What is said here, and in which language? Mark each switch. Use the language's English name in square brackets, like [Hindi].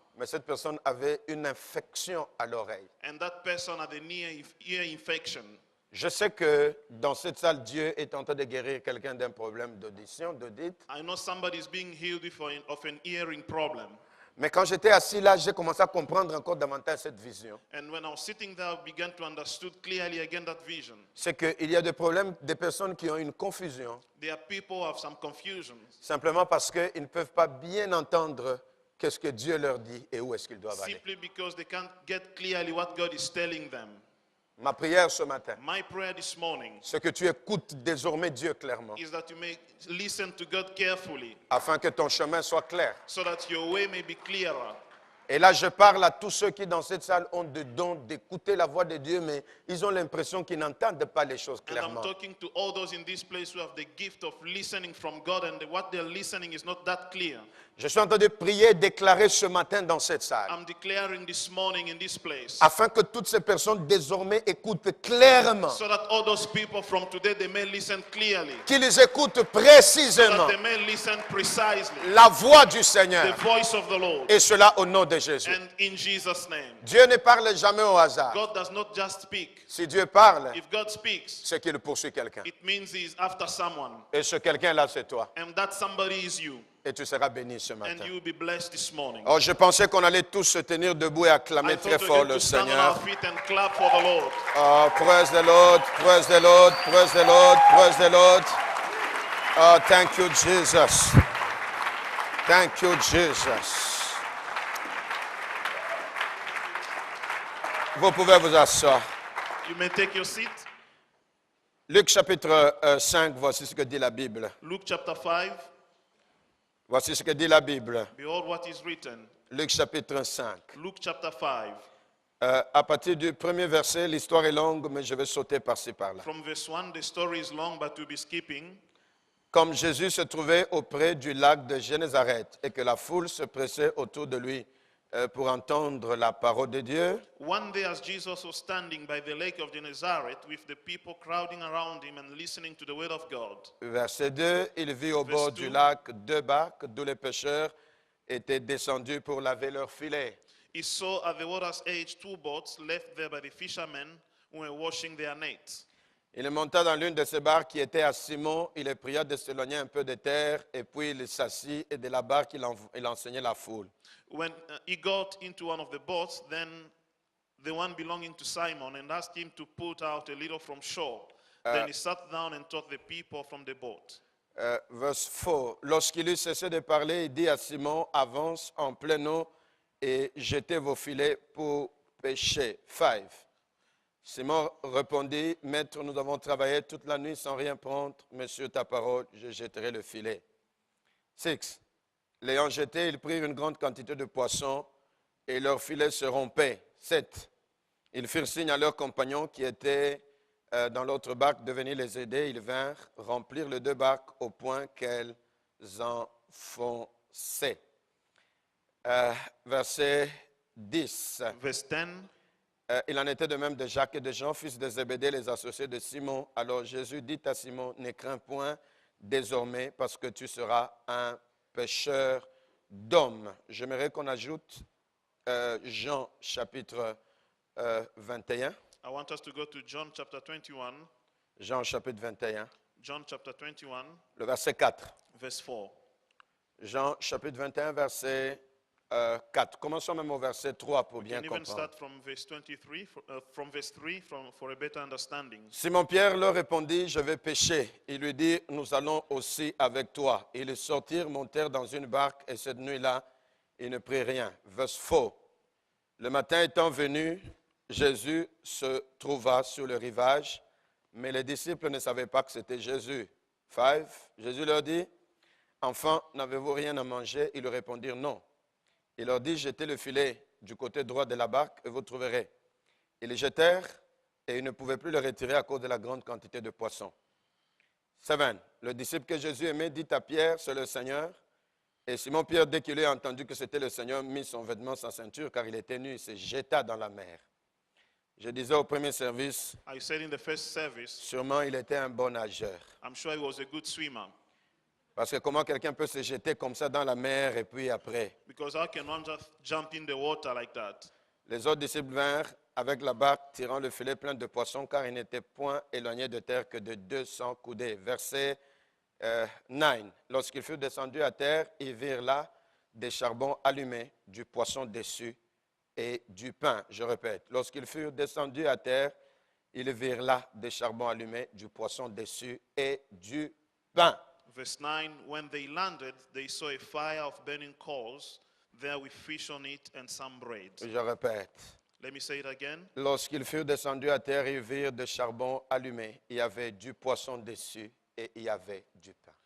[French] mais cette personne avait une infection à l'oreille. [English] and that person had an ear infection. [French] Je sais que dans cette salle, Dieu est en train de guérir quelqu'un d'un problème d'audition, d'audit. [English] I know somebody is being healed of an hearing problem. [French] Mais quand j'étais assis là, j'ai commencé à comprendre encore davantage cette vision. [English] And when I was sitting there, I began to understand clearly again that vision. [French] C'est qu'il y a des problèmes, des personnes qui ont une confusion, [English] There are people who have some confusions [French] simplement parce qu'ils ne peuvent pas bien entendre qu'est-ce que Dieu leur dit et où est-ce qu'ils doivent aller. [English] simply because they can't get clearly what God is telling them. [French] Ma prière ce matin, [English] My prayer this morning [French] c'est que tu écoutes désormais Dieu clairement, [English] is that you may listen to God carefully [French] afin que ton chemin soit clair. [English] so that your way may be clearer. [French] Et là, je parle à tous ceux qui, dans cette salle, ont le don d'écouter la voix de Dieu, mais ils ont l'impression qu'ils n'entendent pas les choses [English] And I'm [French] clairement. [English] talking to all those in this place who have the gift of listening from God, and what they're listening is not that clear. [French] Je suis en train de prier et déclarer ce matin dans cette salle, [English] I'm declaring this morning in this place [French] afin que toutes ces personnes désormais écoutent clairement, [English] so that all those people from today, they may listen clearly, [French] qu'ils écoutent [English] so [French] précisément [English] that they may listen precisely [French] la voix du [English] the [French] Seigneur, [English] voice of the Lord. [French] et cela au nom de Jésus. [English] And in Jesus' name, [French] Dieu ne parle jamais au hasard. [English] God does not just speak. [French] Si Dieu parle, [English] If God speaks, [French] c'est qu'il poursuit quelqu'un. [English] it means He's after someone, [French] Et ce quelqu'un-là, c'est toi. [English] and that somebody is you, [French] Et tu seras béni ce [English] and [French] matin. [English] you will be blessed this morning. [French] Oh, je pensais qu'on allait tous se tenir debout et acclamer [English] I [French] très [English] thought [French] fort [English] we're going to stand on [French] Seigneur. [English] our feet and clap for the Lord. Oh, praise the Lord, praise the Lord, praise the Lord, praise the Lord. Oh, thank you, Jesus. Thank you, Jesus. [French] Vous pouvez vous asseoir. [English] You may take your seat. [French] Luc chapitre 5, voici ce que dit la Bible. [English] Luke chapter 5. [French] Voici ce que dit la Bible. [English] Behold what is written. [French] Luc chapitre 5. [English] Luke chapter 5. [French] À partir du premier verset, l'histoire est longue, mais je vais sauter par-ci par-là. [English] From verse 1, the story is long, but we'll be skipping. [French] Comme Jésus se trouvait auprès du lac de Génézareth et que la foule se pressait autour de lui pour entendre la parole de Dieu, [English] One day, as Jesus was standing by the lake of Gennesaret, with the people crowding around him and listening to the word of God. [French] verset 2, il vit au [English] Verse [French] bord [English] 2. [French] du lac deux barques d'où les pêcheurs étaient descendus pour laver leurs filets. [English] He saw at the water's edge 2 boats left there by the fishermen who were washing their nets. Il monta dans l'une de ces barques qui était à Simon, il les pria de s'éloigner un peu de terre, et puis il s'assit, et de la barque il enseignait la foule. When he got into one of the boats, then the one belonging to Simon, and asked him to put out a little from shore. Then he sat down and taught the people from the boat. Verse 4. [French] Lorsqu'il eut cessé de parler, il dit à Simon, avance en pleine eau et jetez vos filets pour pêcher. 5. Simon répondit, Maître, nous avons travaillé toute la nuit sans rien prendre, mais sur ta parole, je jetterai le filet. 6. L'ayant jeté, ils prirent une grande quantité de poissons et leurs filets se rompaient. 7. Ils firent signe à leurs compagnons qui étaient dans l'autre barque de venir les aider. Ils vinrent remplir les 2 barques au point qu'elles enfonçaient. Verset 10. [English] Verse 10. [French] Il en était de même de Jacques et de Jean, fils de Zébédée, les associés de Simon. Alors Jésus dit à Simon, ne crains point désormais parce que tu seras un pêcheur d'hommes. J'aimerais qu'on ajoute Jean chapitre 21. [English] I want us to go to John chapter 21. [French] Jean chapitre 21, [English] John chapter 21, [French] le verset 4. [English] verse 4. [French] Jean chapitre 21, verset 4. Commençons même au verset 3 pour [English] We [French] bien [English] can even [French] comprendre. [English] start from verse 23, from verse 3 for a better understanding. [French] Simon-Pierre leur répondit, je vais pêcher. Il lui dit, nous allons aussi avec toi. Ils sortirent, montèrent dans une barque et cette nuit-là, ils ne prirent rien. [English] Verse 4. [French] Le matin étant venu, Jésus se trouva sur le rivage, mais les disciples ne savaient pas que c'était Jésus. 5. Jésus leur dit, enfants, n'avez-vous rien à manger? Ils lui répondirent non. Il leur dit, jetez le filet du côté droit de la barque et vous trouverez. Ils le jetèrent et ils ne pouvaient plus le retirer à cause de la grande quantité de poissons. 7. Le disciple que Jésus aimait dit à Pierre, c'est le Seigneur. Et Simon-Pierre, dès qu'il eut entendu que c'était le Seigneur, mit son vêtement, sa ceinture, car il était nu, il se jeta dans la mer. Je disais au premier service, I said in the first service, sûrement il était un bon nageur. I'm sure he was a good swimmer. Parce que comment quelqu'un peut se jeter comme ça dans la mer et puis après? Because how can one just jump in the water like that? Les autres disciples vinrent avec la barque tirant le filet plein de poissons car ils n'étaient point éloignés de terre que de 200 coudées. Verset 9. Lorsqu'ils furent descendus à terre, ils virent là des charbons allumés, du poisson dessus et du pain. Je répète, lorsqu'ils furent descendus à terre, ils virent là des charbons allumés, du poisson dessus et du pain. [English] Verse 9, when they landed, they saw a fire of burning coals there with fish on it and some bread. [French] Je répète, [English] Let me say it again. [French] lorsqu'ils furent descendus à terre, ils virent des charbons allumés. Il y avait du poisson dessus et il y avait du pain.